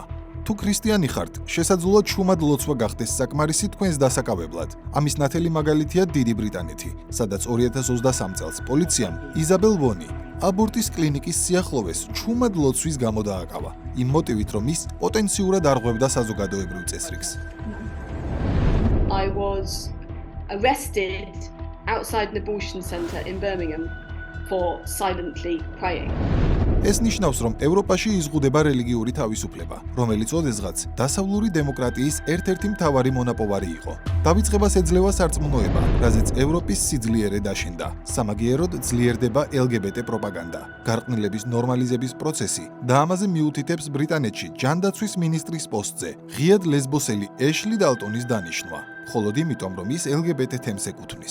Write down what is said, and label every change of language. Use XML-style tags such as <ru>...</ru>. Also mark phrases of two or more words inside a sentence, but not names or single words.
<ka>თუ ქრისტიანი ხართ, შესაძლოა ჩუმად ლოცვა გახდეს საკმარისი თქვენს დასაკავებლად. ამის ნათელი მაგალითია დიდი ბრიტანეთი, სადაც 2023 წელს პოლიციამ იზაბელ ვონი აბორტის კლინიკის სიახლოვეს ჩუმად ლოცვის გამო დააკავა, იმ მოტივით, რომ ის პოტენციურად არღვევდა საზოგადოებრივ წესრიგს.</ka> <en>I was arrested outside an abortion centre in Birmingham for silently praying.</en> <ka>ეს ნიშნავს, რომ ევროპაში იზღუდება რელიგიური თავისუფლება, რომელიც ოდესღაც დასავლური დემოკრატიის ერთ-ერთი მთავარი მონაპოვარი იყო. დავიწყებას ეძლევა სარწმუნოება, რაზეც ევროპის სიძლიერე დაშენდა. სამაგიეროდ ძლიერდება LGBT პროპაგანდა, გარყვნილების ნორმალიზების პროცესი და ამაზე მიუთითებს ბრიტანეთში ჯანდაცვის მინისტრის პოსტზე ღიად ლესბოსელი ეშლი დალტონის დანიშვნა, მხოლოდ იმიტომ, რომ ის LGBT თემს ეკუთვნის.</ka>